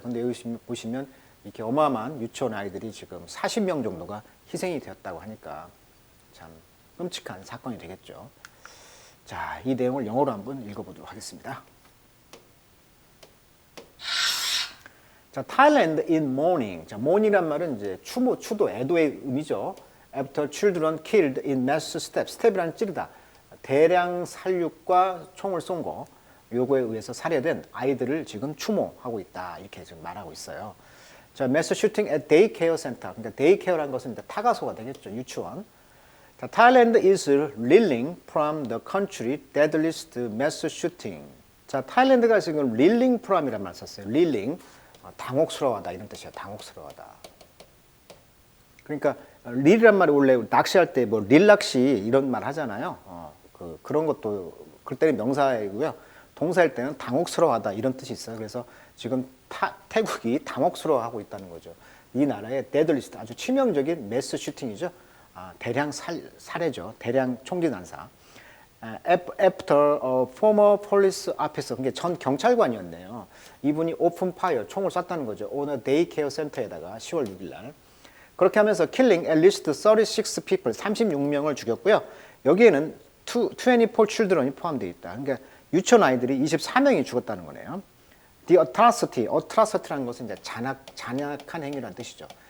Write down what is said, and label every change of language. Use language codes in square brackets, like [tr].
[ko] 근데 여기 보시면 이렇게 어마어마한 유치원 아이들이 지금 40명 정도가 희생이 되었다고 하니까 참 끔찍한 사건이 되겠죠. 자, 이 내용을 영어로 한번 읽어보도록 하겠습니다. [en] 자, Thailand in mourning. [ko] 자, mourning이란 말은 이제 추도, 애도의 의미죠. [en] After children killed in mass step. [ko] step이란 찌르다. 대량 살육과 총을 쏜 거. 요거에 의해서 살해된 아이들을 지금 추모하고 있다. 이렇게 지금 말하고 있어요. [en] 자, mass shooting at daycare center. [ko] 그러니까 daycare란 것은 이제 타가소가 되겠죠. 유치원. [en] 자, Thailand is reeling from the country deadliest mass shooting. [ko] 자, 타일랜드가 지금 reeling from이라는 말 썼어요. [en] reeling. [ko] 당혹스러워하다 이런 뜻이에요. 당혹스러워하다. 그러니까 릴이란 말이 원래 낚시할 때 뭐 릴낚시 이런 말 하잖아요. 그런 것도 그때는 명사이고요. 동사일 때는 당혹스러워하다 이런 뜻이 있어요. 그래서 지금 태국이 당혹스러워하고 있다는 거죠. 이 나라의 데들리스트 아주 치명적인 매스 슈팅이죠. 대량 살해죠. 대량 총기 난사. [en] After a former police officer, [ko] 그게 전 경찰관이었네요. 이분이 오픈 파이어, 총을 쐈다는 거죠. [en] on a daycare center에다가 [ko] 10월 6일 날. [en] 그렇게 하면서 killing at least 36 people, [ko] 36명을 죽였고요. 여기에는 24 children이 포함되어 있다. 그러니까 유치원 아이들이 24명이 죽었다는 거네요. The atrocity라는 것은 이제 잔악한 행위라는 뜻이죠.